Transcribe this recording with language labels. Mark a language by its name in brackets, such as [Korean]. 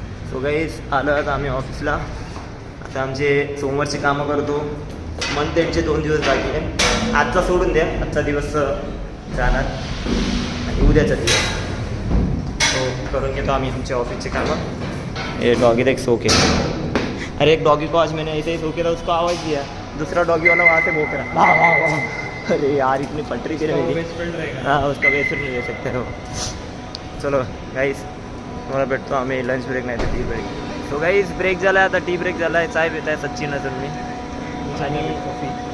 [Marathi] So guys आलो आता आम्ही ऑफिसला. आता आमचे सोमवारची कामं करतो. मंथ एंडचे 2 दिवस बाकी आहे. आजचा सोडून द्या. आजचा दिवस जाणार आणि उद्याचा दिवस तो करून घेतो आम्ही आमच्या ऑफिसचे कामं. [Hindi] ये डॉगी एक सो के. अरे एक डॉगी को आज मैंने ऐसे ही सो के उसको आवाज़ दिया. दूसरा डॉगी वाला वहाँ से भौंक रहा. अरे यार इतनी पटरी चले मेरी. हाँ उसका बेस्ट नहीं ले सकते हो. [Marathi] चलो गाईज तुम्हाला भेटतो आम्ही लंच ब्रेक नाही तर tea break. So guys break झाला आहे आता. टी ब्रेक झाला आहे. चाय पित आहे सचिन असेल मी आणि कॉफी.